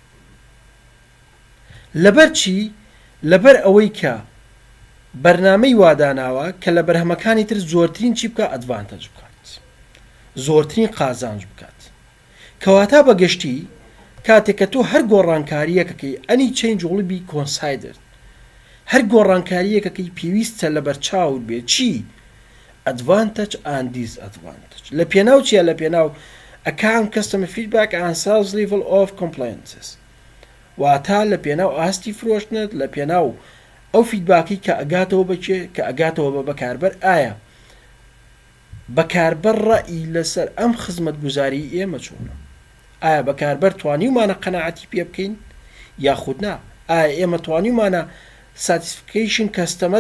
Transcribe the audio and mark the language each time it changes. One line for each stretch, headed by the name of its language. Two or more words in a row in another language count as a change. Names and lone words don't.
Central Kurdish: لەبەر چی لەبەر ئەوەی کە بەرنامەی واداناوە کە لە بەرهەمەکانی تر زۆرترین چی بکە ئەدڤانتەج بکات زۆرترین قازانج بکات کەواتە بەگشتی کاتێک کە تۆ هەر گۆڕانکاریەکەکەی
English: any change will be considered
Central Kurdish: هەر گۆڕانکاریەکەکەی پێویستە لەبەر چاوت بێت چی
English: advantage or disadvantage
Central Kurdish: لە پێناو چیە لە پێناو
English: account customer feedback and sales level of compliances
Central Kurdish: واتە لە پێناو ئاستی فرۆشتنت لە پێناو ئەو فیدباکی کە ئەگاتەوە بچێ کە ئەگاتەوە بە بەکاربەر ئایا بەکاربەر ڕەئی لەسەر ئەم خزمەت گوزاری ئێمە چۆنە ئایا بەکاربەر توانیمانە قەناعەتی پێ بکەین یاخود نا ئایا ئێمە توانیمانە
English: satisfaction customer